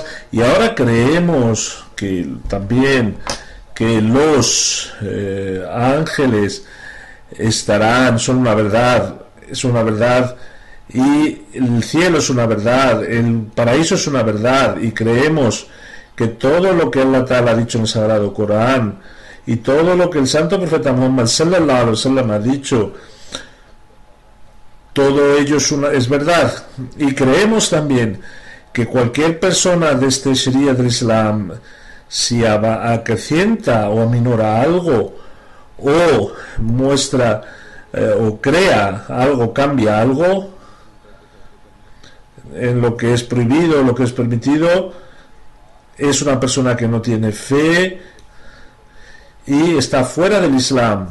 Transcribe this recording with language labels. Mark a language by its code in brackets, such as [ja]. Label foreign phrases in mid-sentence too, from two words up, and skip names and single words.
[es] Y ahora creemos que también que los ángeles son una verdad, es una verdad, y el cielo es una verdad, el paraíso es una verdad, y creemos que todo lo que [ar] الله تعالى [es] ha dicho en el Sagrado Corán, y todo lo que el santo profeta Muhammad [ar] صلى الله عليه وسلم [es] ha dicho, todo ello es verdad. Y creemos también que cualquier persona de este Sharia del Islam, si acrecienta o aminora algo, o muestra o crea algo, cambia algo en lo que es prohibido o lo que es permitido, es una persona que no tiene fe y está fuera del Islam.